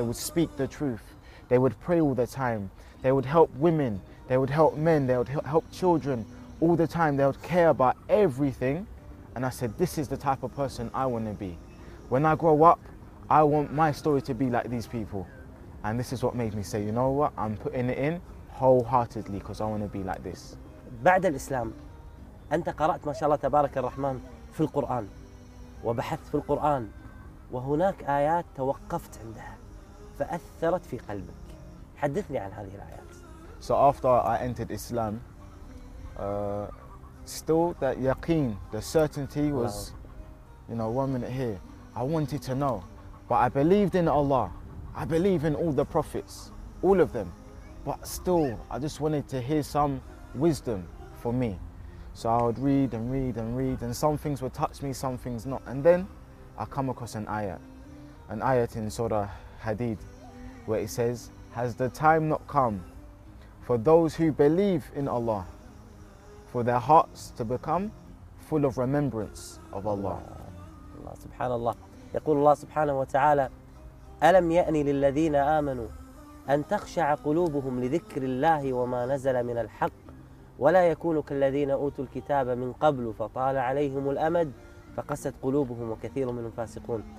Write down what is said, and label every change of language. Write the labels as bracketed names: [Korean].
[English] They would speak the truth, they would pray all the time, they would help women, they would help men, they would help children all the time, they would care about everything. And I said, this is the type of person I want to be. When I grow up, I want my story to be like these people. And this is what made me say, you know what, I'm putting it in wholeheartedly because I want to be like this. [Arabic] بعد الإسلام أنت قرأت ما شاء الله تبارك الرحمن في القرآن وبحثت في القرآن وهناك آيات توقفت عندها فأثرت في قلبك. حدثني عن هذه الآيات. [English] So after I entered Islam, still that yaqeen, the certainty was, you know, one minute here. I wanted to know, but I believed in Allah. I believe in all the prophets, all of them, but still, I just wanted to hear some wisdom for me. So I would read and read and read, and some things would touch me, some things not. And then I come across an ayat in Surah Hadid, where it says, "Has the time not come for those who believe in Allah, for their hearts to become full of remembrance of Allah?" Allah subhanallah. [Arabic] يقول الله سبحانه وتعالى ألم يأني للذين آمنوا أن تخشع قلوبهم لذكر الله وما نزل من الحق ولا يكون كالذين أوتوا الكتاب من قبل فطال عليهم الأمد فقست قلوبهم وكثير منهم فاسقون.